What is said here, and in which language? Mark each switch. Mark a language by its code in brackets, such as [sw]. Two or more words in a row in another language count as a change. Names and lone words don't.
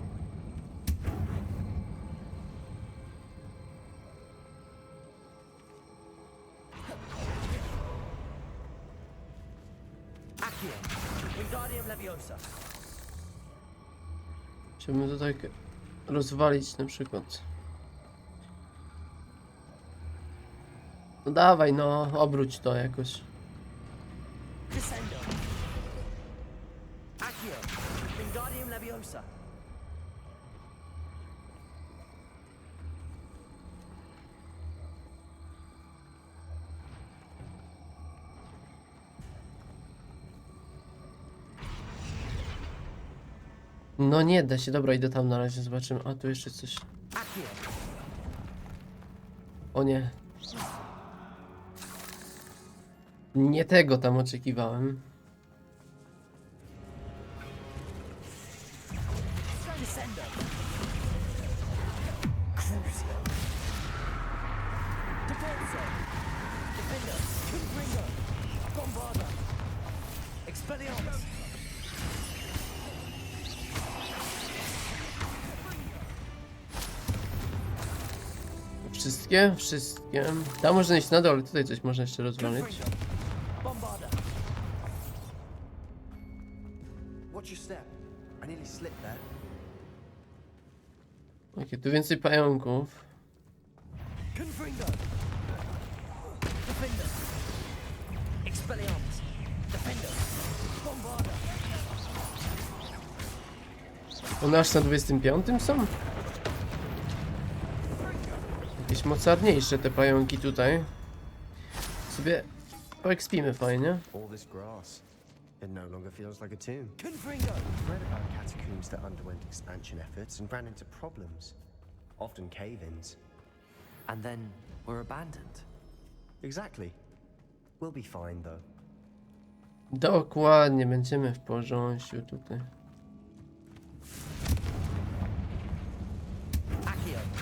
[pl] Wingardium Leviosa. Chciałbym to tak rozwalić na przykład. No dawaj, no, obróć to jakoś. Descendo. Accio. Wingardium Leviosa. No nie da się, dobra, idę tam na razie, zobaczymy. A tu jeszcze coś. Accio. O nie. Nie tego tam oczekiwałem. Descendo. Crucio. Deporso. Defender. Confringo. Bombarda. Expelliarmus. Wszystkie? Wszystkie. Tam można iść na dole, tutaj coś można jeszcze rozwalić. Bombarda. [en] Watch your step. I nearly slipped there. [pl] Okej, tu więcej pająków. Confringo. Defender. Expelliarmus. Defender. Bombarda. One aż na 25 są? Jakieś mocarniejsze te pająki tutaj. Sobie poekspimy fajnie. [en] All this grass. It no longer feels like a tomb. Confringo. I've read about catacombs that underwent expansion efforts and ran into problems. Often cave-ins. And then we're abandoned. Exactly. We'll be fine though. [pl] Dokładnie, będziemy w porządku tutaj. Accio.